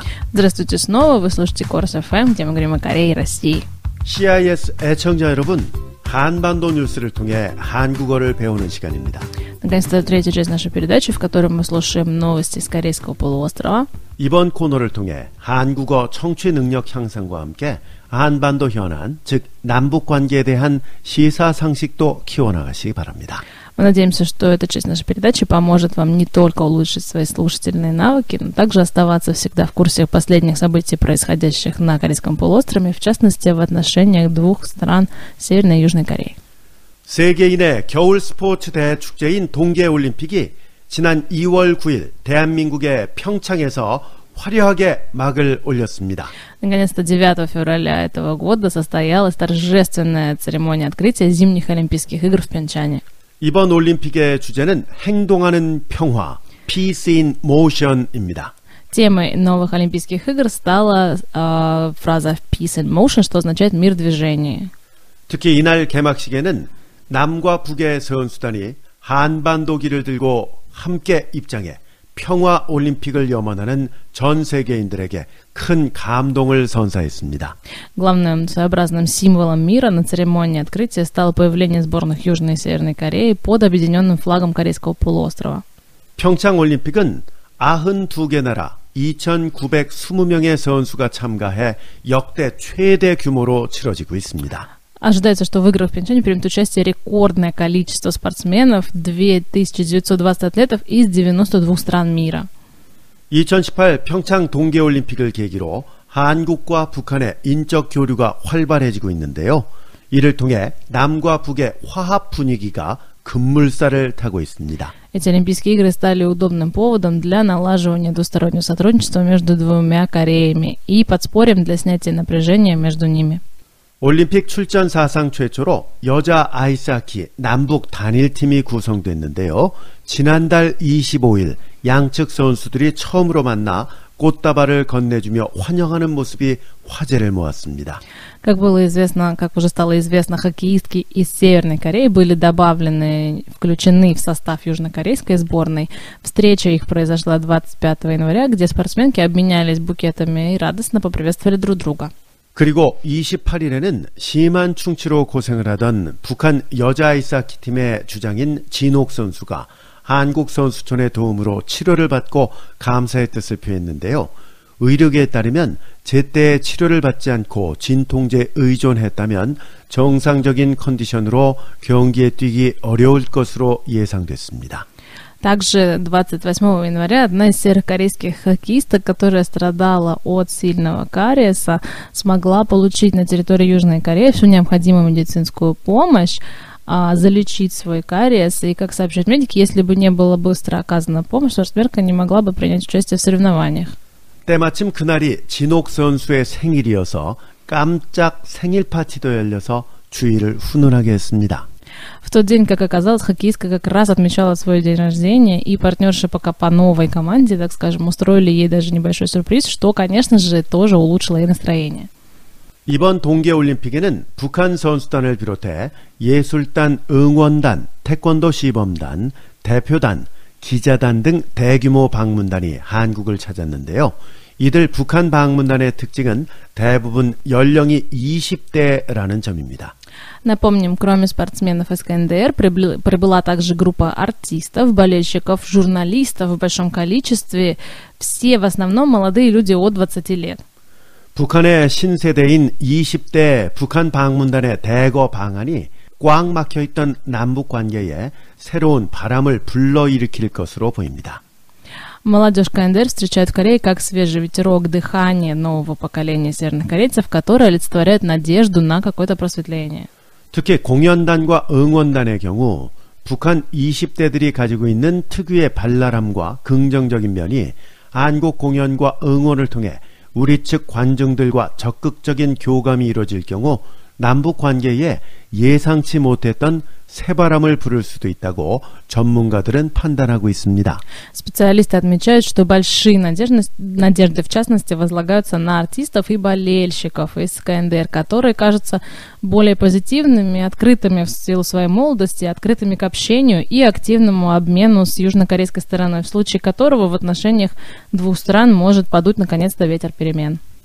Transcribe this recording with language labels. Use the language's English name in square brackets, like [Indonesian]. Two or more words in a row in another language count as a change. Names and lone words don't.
[Russian] Здравствуйте снова, вы слушаете Корс FM, где мы говорим о Корее и России. [Korean] CIS 애청자 여러분, 한반도 뉴스를 통해 한국어를 배우는 시간입니다. [Russian] Наконец-то третья часть нашей передачи, в которой мы слушаем новости с Корейского полуострова. [Korean] 이번 코너를 통해 한국어 청취 능력 향상과 함께 한반도 현안, 즉 남북 관계에 대한 시사 상식도 키워나가시기 바랍니다. [Russian] Мы надеемся, что эта часть нашей передачи поможет вам не только улучшить свои слушательные навыки, но также оставаться всегда в курсе последних событий, происходящих на Корейском полуострове, в частности, в отношениях двух стран Северной и Южной Кореи. [Korean] 세계인의 겨울 스포츠 대축제인 동계올림픽이 지난 2월 9일 대한민국의 평창에서 화려하게 막을 올렸습니다. [Russian] Наконец-то 9 февраля этого года состоялась торжественная церемония открытия зимних Олимпийских игр в Пхенчхане. [Korean] 이번 올림픽의 주제는 행동하는 평화, [English] Peace in Motion입니다. [Russian] Темой новых Олимпийских игр стала фраза [English] Peace in Motion, [Russian] что означает мир в движении. [Korean] 특히 이날 개막식에는 남과 북의 선수단이 한반도기를 들고 함께 입장해 평화 올림픽을 염원하는 전 세계인들에게 큰 감동을 선사했습니다. [Russian] Главным своеобразным символом мира на церемонии открытия стало появление сборных Южной и Северной Кореи под объединенным флагом Корейского полуострова. [Korean] 평창 올림픽은 92개 나라 2,920명의 선수가 참가해 역대 최대 규모로 치러지고 있습니다. [Russian] Ожидается, что в играх в Пхенчхане примет участие рекордное количество спортсменов, 2920 атлетов из 92 стран мира. [Korean] 2018 평창 동계올림픽을 계기로 한국과 북한의 인적 교류가 활발해지고 있는데요. 이를 통해 남과 북의 화합 분위기가 급물살을 타고 있습니다. [Russian] Эти Олимпийские игры стали удобным поводом для налаживания двустороннего сотрудничества между двумя Кореями и подспорьем для снятия напряжения между ними. [Korean] 올림픽 출전 사상 최초로 여자 아이스하키 남북 단일팀이 구성됐는데요. 지난달 25일 양측 선수들이 처음으로 만나 꽃다발을 건네주며 환영하는 모습이 화제를 мо았습니다. [Russian] Как было известно, как уже стало известно, хоккеистки из Северной Кореи были включены в состав южнокорейской сборной. Встреча их произошла 25 января, где спортсменки обменялись букетами и радостно поприветствовали друг друга. [Korean] 그리고 28일에는 심한 충치로 고생을 하던 북한 여자 아이스하키 팀의 주장인 진옥 선수가 한국 선수촌의 도움으로 치료를 받고 감사의 뜻을 표했는데요. 의료계에 따르면 제때 치료를 받지 않고 진통제에 의존했다면 정상적인 컨디션으로 경기에 뛰기 어려울 것으로 예상됐습니다. [Russian] Также 28 января одна из северокорейских хоккеисток, которая страдала от сильного кариеса, смогла получить на территории Южной Кореи всю необходимую медицинскую помощь, залечить свой кариес. И, как сообщают медики, если бы не была быстро оказана помощь, спортсменка не могла бы принять участие в соревнованиях. [Korean] 때마침 그날이 진옥 선수의 생일이어서 깜짝 생일 파티도 열려서 주의를 훈훈하게 했습니다. [Russian] В тот день, как оказалось, хоккеистка как раз отмечала свой день рождения, и партнерши пока по новой команде, так скажем, устроили ей даже небольшой сюрприз, что, конечно же, тоже улучшило ей настроение. [Korean] 이번 동계올림픽에는 북한 선수단을 비롯해 예술단, 응원단, 태권도 시범단, 대표단, 기자단 등 대규모 방문단이 한국을 찾았는데요. 이들 북한 방문단의 특징은 대부분 연령이 20대라는 점입니다. [Russian] Напомним, кроме спортсменов из КНДР, прибыла также группа артистов, болельщиков, журналистов в большом количестве. Все в основном молодые люди от 20 лет. [Korean] 북한의 신세대인 20대 북한 방문단의 대거 방한이 꽉 막혀있던 남북 관계에 새로운 바람을 불러일으킬 것으로 보입니다. [Russian] Молодежь КНДР встречают в Корее как свежий ветерок дыхания нового поколения северных корейцев, которые олицетворяют надежду на какое-то просветление. [Korean] 특히 공연단과 응원단의 경우 북한 20대들이 가지고 있는 특유의 발랄함과 긍정적인 면이 한국 공연과 응원을 통해 우리 측 관중들과 적극적인 교감이 이루어질 경우 남북 관계에 예상치 못했던 새바람을 부를 수도 있다고 전문가들은 판단하고 있습니다. [Russian] Специалисты отмечают, что большие надежды, в частности, возлагаются на артистов и болельщиков из КНДР, которые кажутся более позитивными, открытыми в силу своей молодости, открытыми к общению и активному обмену с южнокорейской стороной, в случае которого в отношениях двух стран может подуть наконец-то ветер перемен.